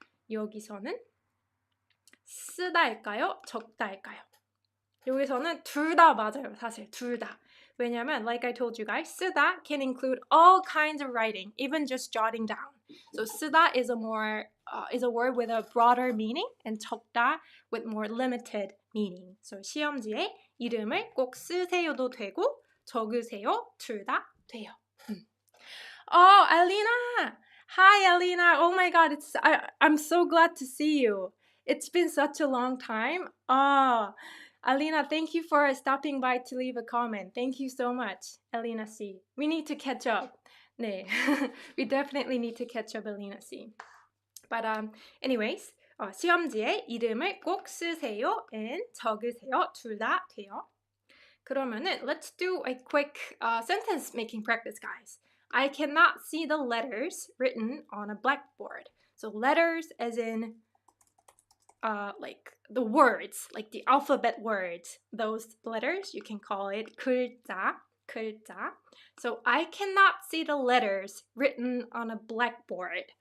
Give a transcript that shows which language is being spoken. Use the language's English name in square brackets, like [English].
[Korean] 여기서는 쓰다일까요? 적다일까요? 여기서는 둘 다 맞아요. 사실 둘 다. 왜냐면 [English] like I told you guys, 쓰다 can include all kinds of writing, even just jotting down. So 쓰다 is a word with a broader meaning and 적다 with more limited meaning. So [Korean] 시험지에 이름을 꼭 쓰세요도 되고 적으세요 둘 다 돼요. [English] Oh, Alina! Hi, Alina! Oh my God, I'm so glad to see you. It's been such a long time. Alina, thank you for stopping by to leave a comment. Thank you so much, Alina C. We need to catch up. 네, we definitely need to catch up, Alina C. But anyways, [Korean] 시험지에 이름을 꼭 쓰세요 and 적으세요. 둘 다 돼요. 그러면은 [English] let's do a quick sentence making practice, guys. I cannot see the letters written on a blackboard. So letters as in like the words, like the alphabet words. Those letters, you can call it 글자. So I cannot see the letters written on a blackboard.